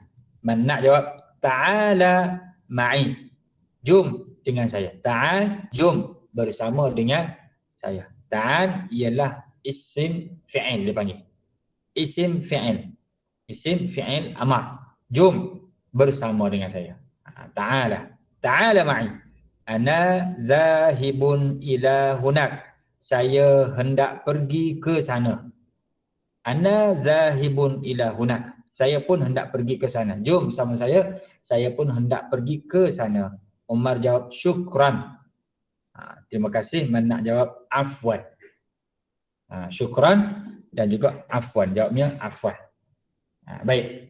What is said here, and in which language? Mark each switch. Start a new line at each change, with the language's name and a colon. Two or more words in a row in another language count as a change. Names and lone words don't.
Malay: Man nak jawab
Arabic: تعال معي.
Malay: Jom dengan saya. Ta'al, jom bersama dengan saya. Ta'al ialah
Arabic: اسم فعل
Malay: dipanggil.
Arabic: اسم فعل. اسم فعل أمر.
Malay: Jom bersama dengan saya.
Arabic: تعال. تعال معي. أنا ذاهب إلى هناك.
Malay: Saya hendak pergi ke sana.
Arabic: أنا ذاهب إلى هناك.
Malay: Saya pun hendak pergi ke sana. Jom sama saya pun hendak pergi ke sana. Umar jawab syukran. Terima kasih. Man nak jawab afwan. Syukran dan juga afwan. Jawabnya afwan. Baik.